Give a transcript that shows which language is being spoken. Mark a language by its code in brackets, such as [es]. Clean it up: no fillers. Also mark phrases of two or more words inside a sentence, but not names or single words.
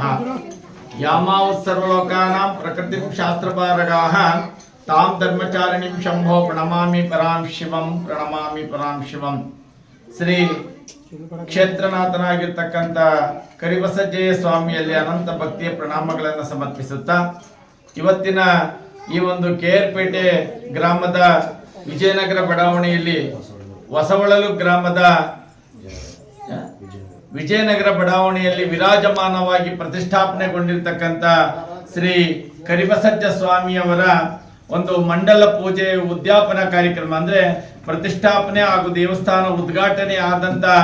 [sa] यामाव सर्वलोकानां प्रकृतिं शास्त्रपारगाः तां धर्मचारिणीं शंभो प्रणमामि परां शिवं [kn] ಶ್ರೀ ಕ್ಷೇತ್ರನಾಥನಾಗಿರ್ತಕ್ಕಂಥ ಕರಿಬಸಜ್ಜಯ್ಯ ಸ್ವಾಮಿಯಲ್ಲಿ ಅನಂತ ಭಕ್ತಿಯ ಪ್ರಣಾಮಗಳನ್ನು ಸಮರ್ಪಿಸುತ್ತಾ ಇವತ್ತಿನ ಈ ಒಂದು ಕೆಆರ್ಪೇಟೆ ಗ್ರಾಮದ ವಿಜಯನಗರ ಬಡಾವಣೆಯಲ್ಲಿ ಹೊಸವಳಲು ಗ್ರಾಮದ ವಿಜಯನಗರ ಬಡಾವಣೆಯಲ್ಲಿ ವಿರಾಜಮಾನವಾಗಿ ಪ್ರತಿಷ್ಠಾಪನೆಗೊಂಡಿರ್ತಕ್ಕಂಥ ಶ್ರೀ ಕರಿಬಸಜ್ಜ ಸ್ವಾಮಿಯವರ ಒಂದು ಮಂಡಲ ಪೂಜೆ ಉದ್ಯಾಪನಾ ಕಾರ್ಯಕ್ರಮ ಅಂದ್ರೆ ಪ್ರತಿಷ್ಠಾಪನೆ ಹಾಗೂ ದೇವಸ್ಥಾನ ಉದ್ಘಾಟನೆ ಆದಂತ